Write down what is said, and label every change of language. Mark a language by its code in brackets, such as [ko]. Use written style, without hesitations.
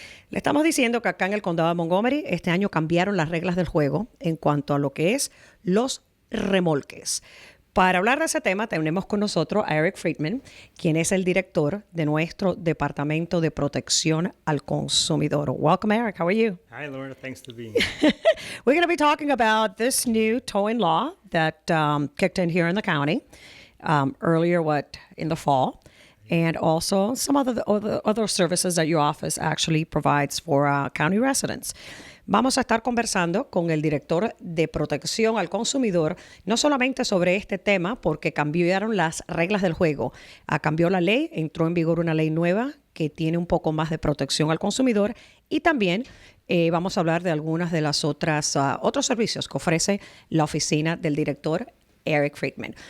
[es] Le estamos diciendo que acá en el condado de Montgomery este año cambiaron las reglas del juego en cuanto a lo que es los remolques. Para hablar de ese tema tenemos con nosotros a Eric Friedman, quien es el director de nuestro Departamento de Protección al Consumidor. [en] Welcome, Eric. How are you? Hi, Lorna. Thanks for being here. We're going to be talking about this new towing law that kicked in here in the county earlier, in the fall, and also some other services that your office actually provides for county residents. [es] Vamos a estar conversando con el director de Protección al Consumidor, no solamente sobre este tema, porque cambiaron las reglas del juego. Cambió la ley, entró en vigor una ley nueva que tiene un poco más de protección al consumidor y también vamos a hablar de algunas de las otros servicios que ofrece la oficina del director Eric Friedman.